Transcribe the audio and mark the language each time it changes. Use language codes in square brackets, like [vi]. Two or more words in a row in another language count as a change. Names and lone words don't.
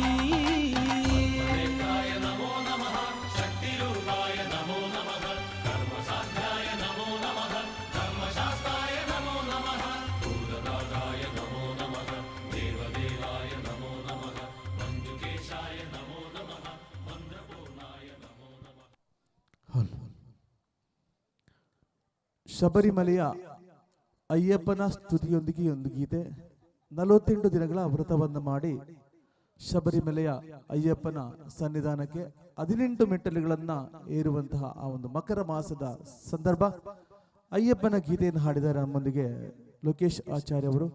[sa] ദേവായ നമോ നമഃ ശക്തിരൂപായ നമോ നമഃ ധർമ്മസാധ്യായ നമോ നമഃ ധർമ്മശാസ്ത്രായ നമോ നമഃ ഭൂതദാതായ നമോ നമഃ ദേവദേവായ നമോ നമഃ മഞ്ജുകേശായ നമോ നമഃ മന്ത്രപൂർണായ നമോ നമഃ [kn] ಶಬರಿಮಲೆಯ ಅಯ್ಯಪ್ಪನ ಸ್ತುತಿಯೊಂದಿಗೆ ಒಂದು ಗೀತೆ. 48 ದಿನಗಳ ವ್ರತವನ್ನು ಮಾಡಿ ಶಬರಿಮಲೆಯ ಅಯ್ಯಪ್ಪನ ಸನ್ನಿಧಾನಕ್ಕೆ 18 ಮೆಟ್ಟಲುಗಳನ್ನ ಏರುವಂತಹ ಆ ಒಂದು ಮಕರ ಮಾಸದ ಸಂದರ್ಭ ಅಯ್ಯಪ್ಪನ ಗೀತೆಯನ್ನು ಹಾಡಿದ್ದಾರೆ ನಮ್ಮೊಂದಿಗೆ ಲೋಕೇಶ್ ಆಚಾರ್ಯ ಅವರು.